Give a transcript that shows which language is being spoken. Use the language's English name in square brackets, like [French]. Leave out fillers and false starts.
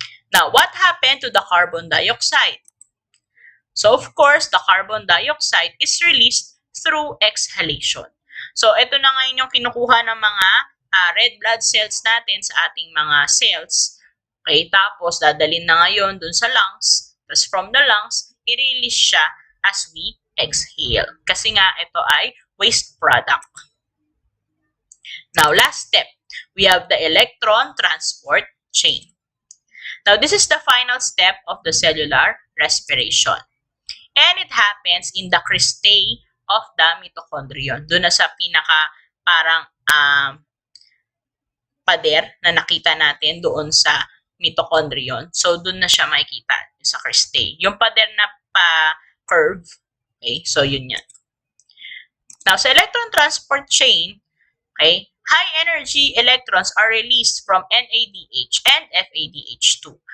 [English] Now, what happened to the carbon dioxide? So, of course, the carbon dioxide is released through exhalation. [Filipino] So, ito na ngayon yung kinukuha ng mga red blood cells natin sa ating mga cells. Okay, tapos dadalhin na ngayon dun sa lungs. Tapos from the lungs, i-release siya [English] as we exhale. [Filipino] Kasi nga, ito ay waste product. [English] Now, last step, we have the electron transport chain. Now, this is the final step of the cellular respiration. And it happens in the cristae of the mitochondrion. [Filipino] Doon na sa pinaka parang pader na nakita natin doon sa mitochondrion. So, doon na siya makikita sa cristae. Yung pader na pa-curve. Okay, so yun yan. [English] Now, sa electron transport chain, okay, high energy electrons are released from NADH and FADH2.